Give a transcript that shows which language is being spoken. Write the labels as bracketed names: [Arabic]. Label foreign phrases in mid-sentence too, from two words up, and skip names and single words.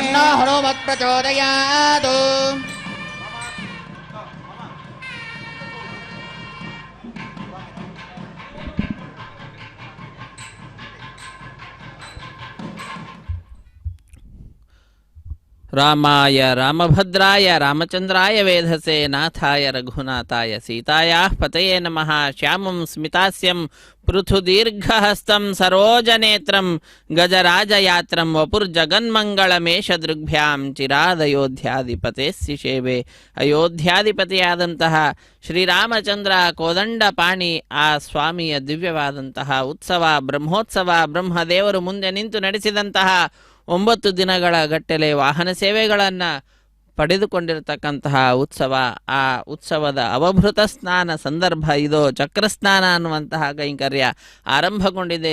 [Sanskrit] हनुमत् प्रचोदयात् ರಾಮಾಯ ರಾಮಭದ್ರಾಯ ರಾಮಚಂದ್ರಾಯ ವೇಧಸೆ ನಾಥಾಯ ರಘುನಾಥಾಯ ಸೀತಾಯಾಃ ಪತಯೇ ನಮಃ. ಶ್ಯಾಮಂ ಸ್ಮಿತಾಸ್ಯಂ ಪೃಥುದೀರ್ಘಹಸ್ತಂ ಸರೋಜನೇತ್ರಂ ಗಜರಾಜಯಾತ್ರಂ ವಪುರ್ಜಗನ್ಮಂಗಳಮೇಷದೃಗ್ಭ್ಯಾಂ ಚಿರಾದಯೋಧ್ಯಾಧಿಪತೇಸ್ಸಿ ಸೇವೆ. [Kannada] ಅಯೋಧ್ಯಾಧಿಪತಿಯಾದಂತಹ ಶ್ರೀರಾಮಚಂದ್ರ ಕೋದಂಡಪಾಣಿ ಆ ಸ್ವಾಮಿಯ ದಿವ್ಯವಾದಂತಹ ಉತ್ಸವ ಬ್ರಹ್ಮೋತ್ಸವ, ಬ್ರಹ್ಮದೇವರು ಮುಂದೆ ನಿಂತು ನಡೆಸಿದಂತಹ 9 ದಿನಗಳ ಗಟ್ಟಲೆ ವಾಹನ ಸೇವೆಗಳನ್ನು ಪಡೆದುಕೊಂಡಿರತಕ್ಕಂತಹ ಉತ್ಸವ. ಆ ಉತ್ಸವದ ಅವಭೃತ ಸ್ನಾನ ಸಂದರ್ಭ ಇದು. ಚಕ್ರಸ್ನಾನ ಅನ್ನುವಂತಹ ಕೈಂಕರ್ಯ ಆರಂಭಗೊಂಡಿದೆ.